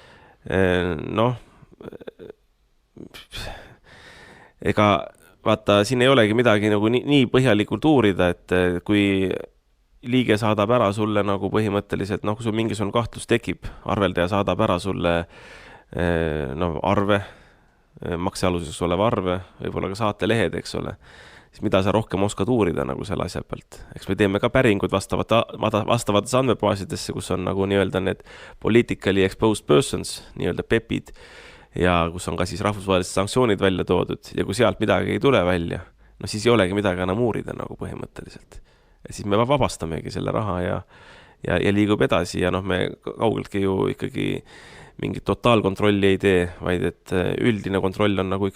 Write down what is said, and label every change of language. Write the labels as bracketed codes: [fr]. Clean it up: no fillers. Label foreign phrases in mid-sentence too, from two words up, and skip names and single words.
[et] Ega vaata, siin ei olegi midagi nagu nii põhjalikult uurida, et kui liige saadab ära sulle nagu põhimõtteliselt, kui sul mingisugune kahtlus tekib, arveldaja saadab ära sulle arve, maksealuseks oleva arve, võib-olla ka saatelehed, eks ole, siis mida sa rohkem oskad uurida nagu selle asja pealt. Eks me teeme ka päringud vastavates andmebaasidesse, kus on nagu nii-öelda need [en] politically exposed persons, [et] nii-öelda PEP-id, ja kus on ka siis rahvusvahelised sanktsioonid välja toodud ja kui sealt midagi ei tule välja, siis ei olegi midagi enam uurida nagu põhimõtteliselt. Ja siis me vabastamegi selle raha ja liigub edasi ja me kaugeltki ju ikkagi mingit totaalkontrolli ei tee, vaid et üldine kontroll on nagu